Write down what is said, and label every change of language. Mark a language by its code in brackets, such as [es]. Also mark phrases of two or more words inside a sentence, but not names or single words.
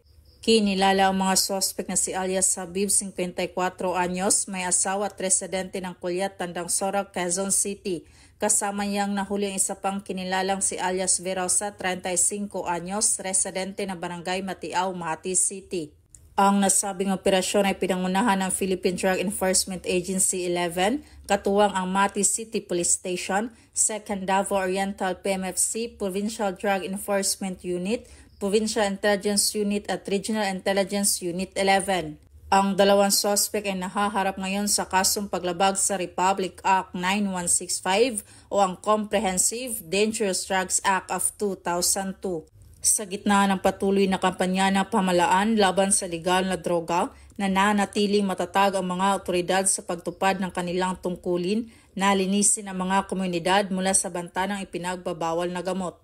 [tl] Kinilala ang mga suspect na si alias Habib, 54 anyos, may asawa at residente ng Kulyat, Tandang Sora, Quezon City. Kasama niyang nahuli ang isa pang kinilalang si alias Verosa, 35 anyos, residente ng Barangay Matiao, Makati City. Ang nasabing operasyon ay pinangunahan ng Philippine Drug Enforcement Agency 11, katuwang ang Mati City Police Station, 2nd Davao Oriental PMFC, Provincial Drug Enforcement Unit, Provincial Intelligence Unit at Regional Intelligence Unit 11. Ang 2 suspect ay nahaharap ngayon sa kasong paglabag sa Republic Act 9165 o ang Comprehensive Dangerous Drugs Act of 2002. Sa gitna ng patuloy na kampanya ng pamahalaan laban sa legal na droga, nananatiling matatag ang mga otoridad sa pagtupad ng kanilang tungkulin na linisin ang mga komunidad mula sa banta ng ipinagbabawal na gamot.